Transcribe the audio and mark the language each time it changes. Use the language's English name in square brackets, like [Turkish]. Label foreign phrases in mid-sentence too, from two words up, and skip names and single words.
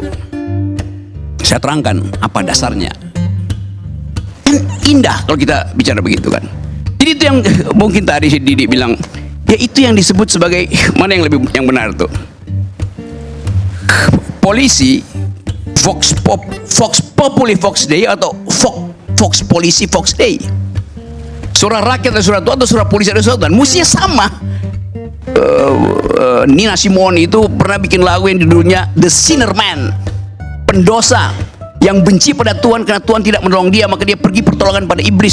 [Indonesian] Saya terangkan apa dasarnya. Kan indah kalau kita bicara begitu kan. Jadi itu yang mungkin tadi si Didi bilang, ya itu yang disebut sebagai mana yang benar tuh. [Latin] Polisi Vox Populi Vox Dei atau Vox Polisi Vox Dei. [Indonesian] Surah rakyat atau surah Tuhan atau surah polisi atau surah Tuhan, mestinya sama. Nina Simone itu pernah bikin lagu yang judulnya The Sinner Man, pendosa yang benci pada Tuhan karena Tuhan tidak menolong dia, maka dia pergi pertolongan pada iblis.